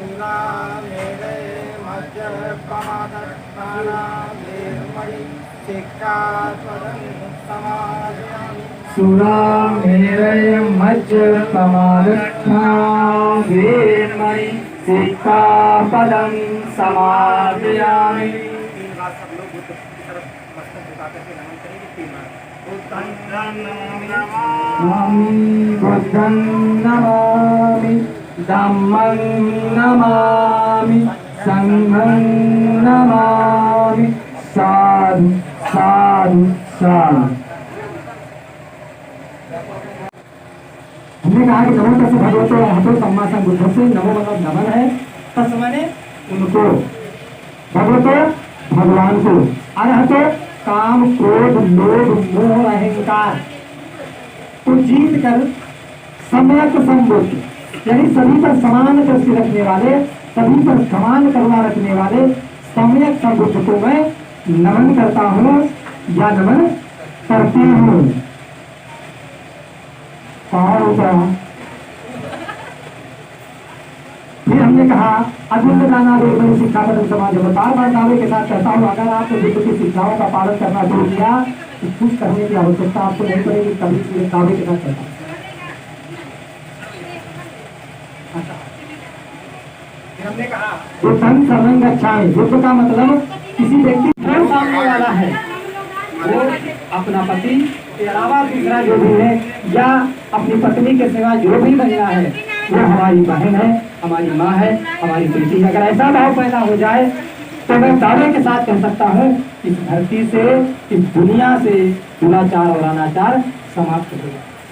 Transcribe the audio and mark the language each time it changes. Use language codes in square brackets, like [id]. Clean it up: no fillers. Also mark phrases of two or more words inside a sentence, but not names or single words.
[pi] सुरामेरय मज्जपमादत्था वेरमणि सिक्खापदं समादयामि [hi] सब लोग बुद्ध की तरफ मस्तक झुका करके नमन करेंगे 3 बार। [pi] नमामि बुद्धं नमामि धम्मं नमामि संघं नमामि साधु साधु साधु। [hi] हमने कहा कि [pi] नमो तस् भगवतो अरहतो सम्मा सम्बुद्धस्स। [hi] नमो मतलब नमन है, तस् माने उनको, भगवतो भगवान को, अरहतो काम क्रोध लोभ मोह अहंकार को जीत कर सम्यक संबुद्ध यानी सभी पर समान दृष्टि रखने वाले, सभी पर समान करुणा रखने वाले सम्यक संबुद्ध को मैं नमन करता हूँ या नमन करती हूँ। फिर हमने कहा [pi] अभिन्न दाना वेरमणि सिक्खापदं समादयामि। [hi] बार बार दावे के साथ कहता हूँ, अगर आपको बुद्ध की शिक्षाओं का पालन करना शुरू किया तो कुछ करने की आवश्यकता आपको नहीं पड़ेगी, कभी पूरे दावे के साथ कहता हूँ। हमने कहा [pi] बुद्धं शरणं गच्छामि। [hi] बुद्ध का मतलब किसी व्यक्ति जो सामने वाला है वो अपना पति के अलावा दूसरा जो भी है या अपनी पत्नी के सिवा जो भी महिला है वो हमारी बहन है, हमारी माँ है, हमारी बेटी है। अगर ऐसा भाव पैदा हो जाए तो मैं दावे के साथ कह सकता हूँ इस धरती से, इस दुनिया से दुराचार और अनाचार समाप्त हो जाए।